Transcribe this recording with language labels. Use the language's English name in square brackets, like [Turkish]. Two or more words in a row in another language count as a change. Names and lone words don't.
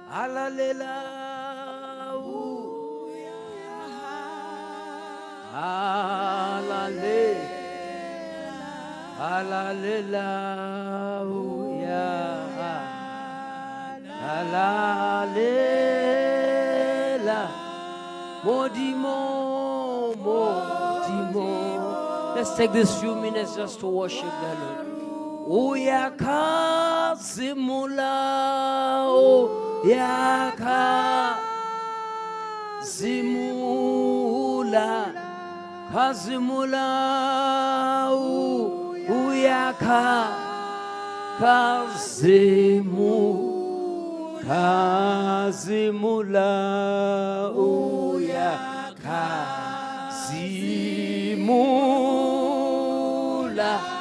[Zulu] halalela, halalela, halalela, halalela, modimo, modimo. [English] Let's take this few minutes just to worship the Lord. [Zulu] Uyakazimula, uyakazimula, kazimula, kazimula, uyakazimula,